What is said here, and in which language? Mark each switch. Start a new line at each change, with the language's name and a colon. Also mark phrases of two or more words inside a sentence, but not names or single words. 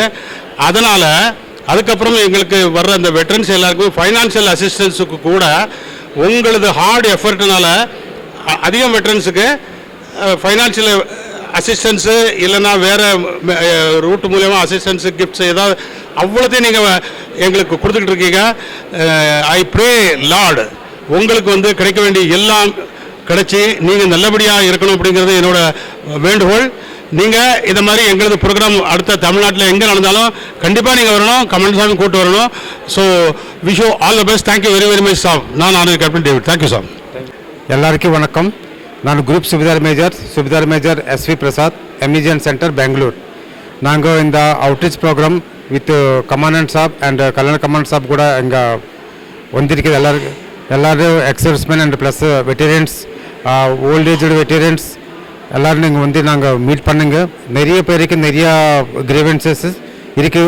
Tamil: அதனால் அதுக்கப்புறம் எங்களுக்கு வர்ற அந்த வெட்டரன்ஸ் எல்லாருக்கும்
English: financial assistance
Tamil: கூட உங்களது
English: hard effort
Tamil: அதிகம்
English: veterans financial assistance
Tamil: இல்லைன்னா வேறு ரூட் மூலமாக
English: assistance gifts
Tamil: ஏதாவது அவ்வளோத்தையும் நீங்கள் எங்களுக்கு கொடுத்துக்கிட்டு இருக்கீங்க.
English: I pray Lord
Tamil: உங்களுக்கு வந்து கிடைக்க வேண்டிய எல்லாம் கிடைச்சி நீங்கள் நல்லபடியாக இருக்கணும் அப்படிங்கிறது என்னோட வேண்டுகோள். நீங்கள் இதை மாதிரி எங்களது ப்ரோக்ராம் அடுத்த தமிழ்நாட்டில் எங்கே நடந்தாலும் கண்டிப்பாக நீங்கள் வரணும், கமெண்ட் சாமி கூட்டு வரணும்.
English: So wish you all the best. Thank you very very much sir.
Tamil: நான் கேப்டன் டேவிட்.
English: Thank you sir.
Kannada: ಎಲ್ಲರಿಗೂ ವಣಕಂ. ನಾನು ಗ್ರೂಪ್ ಸುಬೇದಾರ್ ಮೇಜರ್ SV ಪ್ರಸಾದ್, MEGN ಸೆಂಟರ್ ಬೆಂಗಳೂರು.
Tamil: நாங்கள் இந்த
English: outreach program with commandant
Tamil: சாப் அண்ட் கல்யாண கமாண்டன்ட் சாப் கூட இங்கே வந்திருக்குது. எல்லோரும்
English: ex-servicemen and plus veterans, old aged veterans
Tamil: எல்லோரும் நீங்கள் வந்து நாங்கள் மீட் பண்ணுங்க. நிறைய பேருக்கு நிறையா கிரீவன்சஸ் இருக்குது.